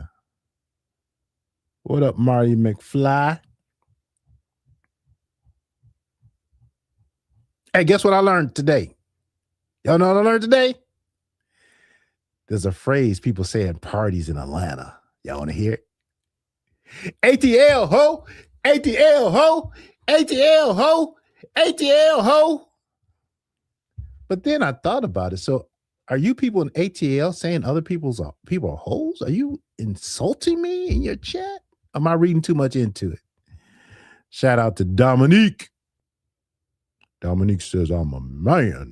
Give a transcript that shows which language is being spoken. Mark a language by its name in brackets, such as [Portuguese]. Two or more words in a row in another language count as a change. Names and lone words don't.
[English] What up, Marty McFly? Hey, guess what I learned today? Y'all know what I learned today? There's a phrase people say at parties in Atlanta. Y'all want to hear it? ATL ho, ATL ho, ATL ho, ATL ho. But then I thought about it. So are you people in ATL saying other people are hoes? Are you insulting me in your chat? Am I reading too much into it? Shout out to Dominique. Dominique says, I'm a man.